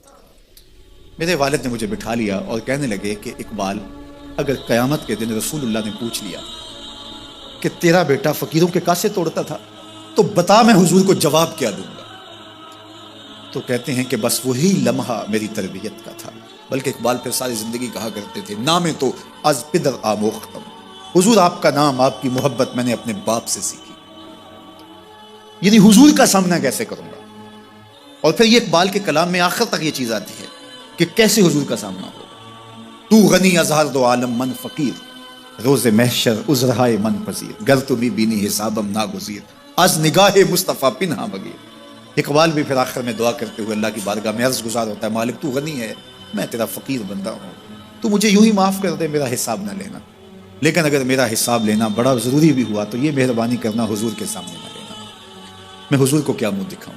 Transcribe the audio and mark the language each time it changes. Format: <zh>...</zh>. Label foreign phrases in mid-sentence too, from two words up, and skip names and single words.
<ur>میرے والد نے مجھے بٹھا لیا اور کہنے لگے کہ اقبال، اگر قیامت کے دن رسول اللہ نے پوچھ لیا کہ تیرا بیٹا فقیروں کے کاسے توڑتا تھا تو بتا میں حضور کو جواب کیا دوں گا؟ تو کہتے ہیں کہ بس وہی لمحہ میری تربیت کا تھا۔ بلکہ اقبال پھر ساری زندگی کہا کرتے تھے</ur> <fa>نام تو از پدر آموختم،</fa> <ur>حضور آپ کا نام، آپ کی محبت میں نے اپنے باپ سے سیکھی، یعنی حضور کا سامنا کیسے کروں گا؟ اور پھر یہ اقبال کے کلام میں آخر تک یہ چیز آتی ہے کہ کیسے حضور کا سامنا ہوگا۔</ur> <fa>تو غنی ازہر دو عالم من فقیر، روز محشر عذرہائے من پذیر، گر تمی بینی حسابم ناگزیر، از نگاہ مصطفیٰ پنہا بگیر۔</fa> <ur>اقبال بھی پھر آخر میں دعا کرتے ہوئے اللہ کی بارگاہ میں عرض گزار ہوتا ہے، مالک تو غنی ہے، میں تیرا فقیر بندہ ہوں، تو مجھے یوں ہی معاف کر دے، میرا حساب نہ لینا، لیکن اگر میرا حساب لینا بڑا ضروری بھی ہوا تو یہ مہربانی کرنا حضور کے سامنے نہ لینا، میں حضور کو کیا منہ دکھاؤں۔</ur>